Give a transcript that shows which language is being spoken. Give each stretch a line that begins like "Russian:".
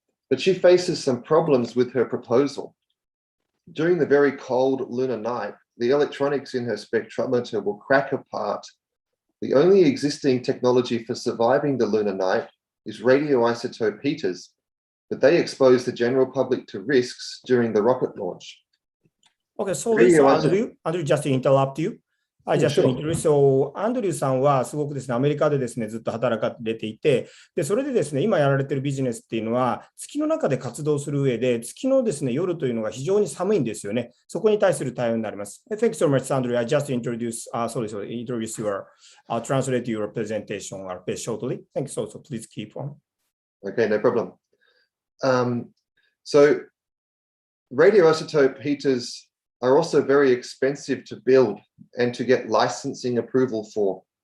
English: But she faces some problems with her proposal. During the very cold lunar night, the electronics in her spectrometer will crack apart. The only existing technology for surviving the lunar night is radioisotope heaters, but they expose the general public to risks during the rocket launch. Okay, so Andrew, just to interrupt you. I just introduce.
Japanese: So アンドリューさんはすごくですね、アメリカでですね、ずっと働かれていて、で、それでですね、今やられているビジネスっていうのは、月の中で活動する上で、月のですね、夜というのが非常に寒いんですよね。そこに対する対応になります。
English: Thank you so much, Andrew. I just introduce your, translate your presentation or page shortly. Thank you so much. So please keep on. Okay, no problem. So radioisotope heaters are also very expensive to build and to get licensing approval for.